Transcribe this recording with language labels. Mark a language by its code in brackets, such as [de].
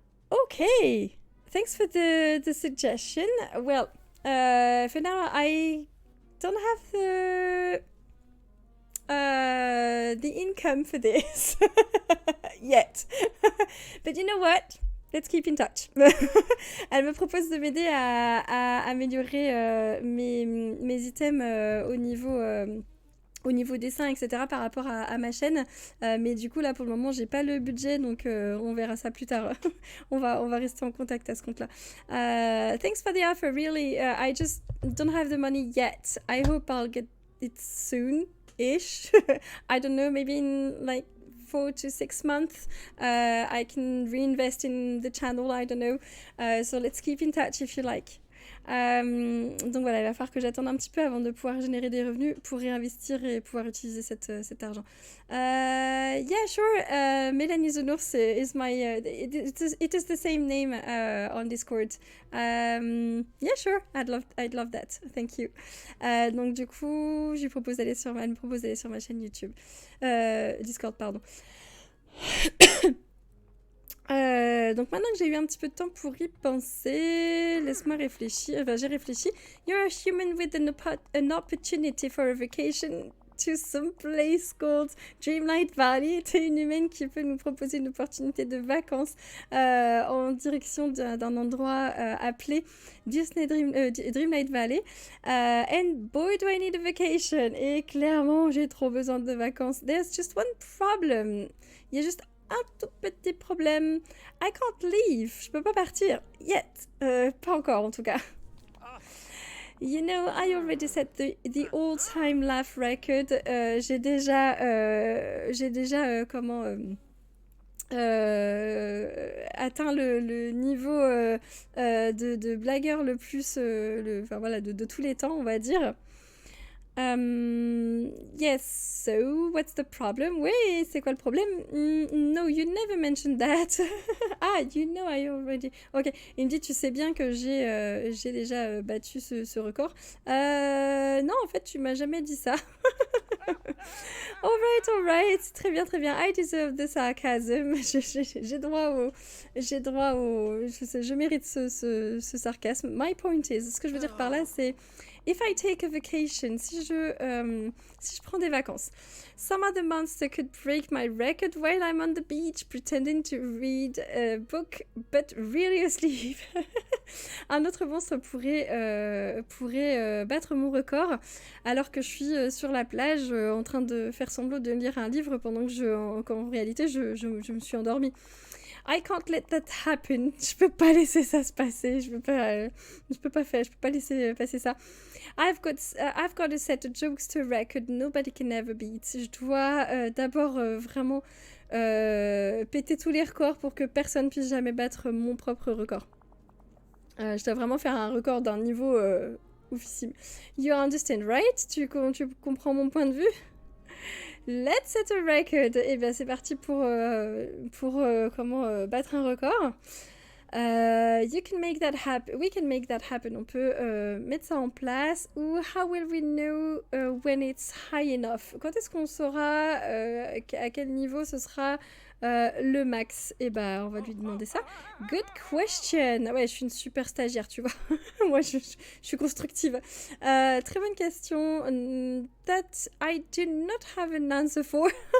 [en] Okay, thanks for the suggestion. Well, for now I don't have the income for this yet. But you know what? Let's keep in touch. [fr] Elle me propose de m'aider à améliorer mes items au niveau dessin, etc. par rapport à ma chaîne. Mais du coup, là, pour le moment, j'ai pas le budget, donc on verra ça plus tard. on va rester en contact à ce compte-là. [en] Thanks for the offer, really. I just don't have the money yet. I hope I'll get it soon-ish. I don't know, maybe in like 4 to 6 months. I can reinvest in the channel, I don't know. So let's keep in touch if you like. [fr] Donc voilà, il va falloir que j'attende un petit peu avant de pouvoir générer des revenus pour réinvestir et pouvoir utiliser cet argent. [en] Yeah, sure. Mélanie Zounours is my... it is the same name on Discord. Yeah, sure. I'd love that. Thank you. [fr] Donc du coup, elle me propose d'aller sur ma chaîne YouTube. Discord, pardon. Donc maintenant que j'ai eu un petit peu de temps pour y penser, laisse-moi réfléchir. Enfin, j'ai réfléchi. [en] You're a human with an opportunity for a vacation to some place called Dreamlight Valley. [fr] T'es une humaine qui peut nous proposer une opportunité de vacances en direction d'un endroit appelé Disney Dreamlight Valley. [en] And boy, do I need a vacation. [fr] Et clairement, j'ai trop besoin de vacances. [en] There's just one problem. [fr] Il y a juste un tout petit problème. [en] I can't leave. [fr] Je peux pas partir. [en] Yet. [fr] Pas encore, en tout cas. [en] You know, I already set the all-time laugh record. [fr] J'ai déjà atteint le niveau de blagueur le plus, enfin voilà, de tous les temps, on va dire. [en] Yes, so what's the problem? [fr] Oui, c'est quoi le problème? [en] No, you never mentioned that. Ah, you know I already... [fr] Ok, il me dit, tu sais bien que j'ai déjà battu ce record. Non, en fait, tu m'as jamais dit ça. Alright, très bien. [en] I deserve the sarcasm. [fr] J'ai droit au... Je mérite ce sarcasme. [en] My point is, [fr] ce que je veux dire par là, c'est... [en] if I take a vacation, [fr] si je prends des vacances, [en] some other monster could break my record while I'm on the beach pretending to read a book but really asleep. [fr] Un autre monstre pourrait battre mon record alors que je suis sur la plage en train de faire semblant de lire un livre pendant que qu'en réalité je me suis endormie. [en] I can't let that happen. [fr] Je peux pas laisser ça se passer. Je peux pas laisser passer ça. [en] I've got a set of jokes to record nobody can ever beat. [fr] Je dois d'abord vraiment péter tous les records pour que personne puisse jamais battre mon propre record. Je dois vraiment faire un record d'un niveau oufissime. [en] You understand, right? [fr] Tu comprends mon point de vue? [en] Let's set a record. [fr] Et bien c'est parti pour battre un record. [en] You can make that happen. We can make that happen. [fr] On peut mettre ça en place. [en] Ou how will we know when it's high enough? [fr] Quand est-ce qu'on saura à quel niveau ce sera le max? Et ben on va lui demander ça. [en] Good question. [fr] Ouais, je suis une super stagiaire, tu vois. Moi, je suis constructive. Très bonne question. [en] That I do not have an answer for.